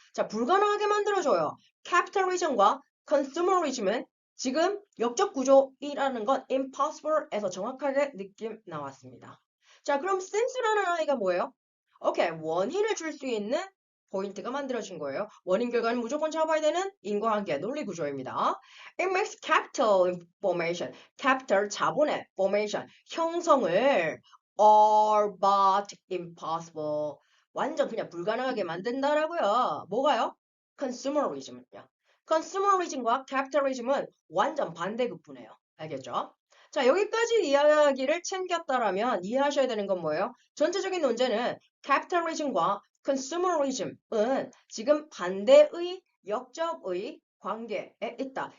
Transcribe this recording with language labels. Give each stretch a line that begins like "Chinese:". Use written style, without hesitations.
Korean: 자, 불가능하게 만들어줘요. capitalism과 consumerism은 지금 역적 구조이라는 건 impossible에서 정확하게 느낌 나왔습니다. 자, 그럼 since라는 아이가 뭐예요? 오케이, 원인을 줄 수 있는 포인트가 만들어진 거예요. 원인 결과는 무조건 잡아야 되는 인과관계 논리 구조입니다.
English: It makes capital formation, capital
Korean: 자본의
English: formation
Korean: 형성을
English: all but impossible
Korean: 완전 그냥 불가능하게 만든다라고요. 뭐가요? consumerism은요. consumerism과 capitalism은 완전 반대급부네요. 알겠죠? 자, 여기까지 이야기를 챙겼다라면 이해하셔야 되는 건 뭐예요? 전체적인 논제는 capitalism과 consumerism은 지금 반대의 역접의 관계에 있다.